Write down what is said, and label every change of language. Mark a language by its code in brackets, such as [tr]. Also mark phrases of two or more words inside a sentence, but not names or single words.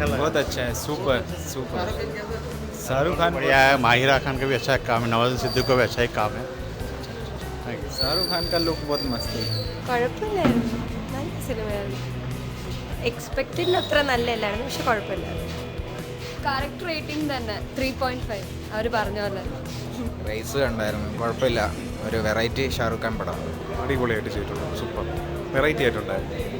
[hi] बहुत अच्छा है, [en] super super. [hi] शाहरुख खान बढ़िया है, माहिरा खान का भी अच्छा काम है, नवाजुद्दीन सिद्दीकी का भी अच्छा ही काम है। शाहरुख खान का लुक बहुत मस्त है. [ml] കുഴപ്പമില്ലായിരുന്നു, നല്ല സിനിമയായിരുന്നു. എക്സ്പെക്റ്റഡിന് അത്ര നല്ലല്ലായിരുന്നു, പക്ഷെ കുഴപ്പമില്ലായിരുന്നു. [en] correct rating [ml] തന്നെ 3.5 അവർ പറഞ്ഞ പോലെ. റേസ് കണ്ടായിരുന്നു, കുഴപ്പമില്ല. ഒരു വെറൈറ്റി ഷാറുഖ് ഖാൻ പടം. അടിപൊളിയായിട്ട് ചെയ്തിട്ടുണ്ട്, [en] super variety [ml] ആയിട്ടുണ്ടായിരുന്നു.